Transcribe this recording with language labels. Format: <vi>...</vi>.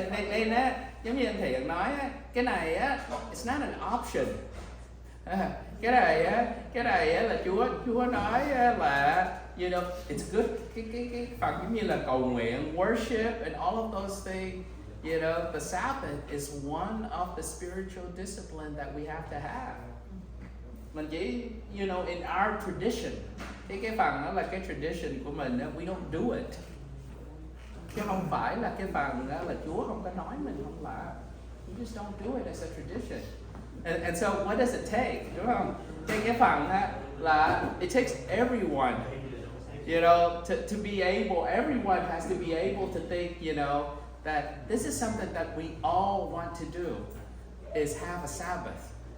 <vi>Đây nè, giống như anh Thiện nói cái này</vi> <en>it's not an option.</en> <vi>Cái này là Chúa nói là, you know,</vi> <en>it's good.</en> <vi>Cái phần giống như là cầu nguyện,</vi> <en>worship and all of those things. You know, the Sabbath is one of the spiritual discipline that we have to have.</en> <vi>Mình chỉ,</vi> <en>you know, in our tradition,</en> <vi>cái phần đó là cái tradition của mình,</vi> <en>we don't do it.</en> <vi>Chứ không phải là cái phần đó là Chúa không có nói mình không làm.</vi> <en>We just don't do it as a tradition. And so what does it take?</en> <vi>Đúng không? Cái phần là</vi> <en>it takes everyone, you know, to be able, everyone has to be able to think, you know, that this is something that we all want to do, is have a Sabbath.</en>